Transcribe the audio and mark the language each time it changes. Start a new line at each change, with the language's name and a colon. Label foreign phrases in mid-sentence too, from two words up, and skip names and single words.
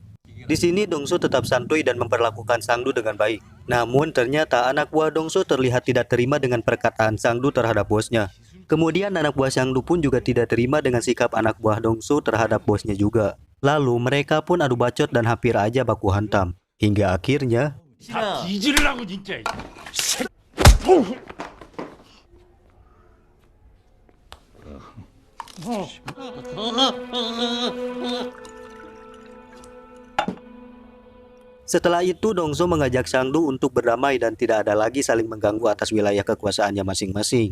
Indonesian: Di sini Dong-seok tetap santuy dan memperlakukan Xiangdu dengan baik. Namun ternyata anak buah Dong-seok terlihat tidak terima dengan perkataan Xiangdu terhadap bosnya. Kemudian anak buah Xiangdu pun juga tidak terima dengan sikap anak buah Dong-seok terhadap bosnya juga. Lalu mereka pun adu bacot dan hampir aja baku hantam. Hingga akhirnya
Korean: 다 뒤지려고 진짜.
Indonesian: Setelah itu Dongso mengajak Sangdu untuk berdamai dan tidak ada lagi saling mengganggu atas wilayah kekuasaannya masing-masing.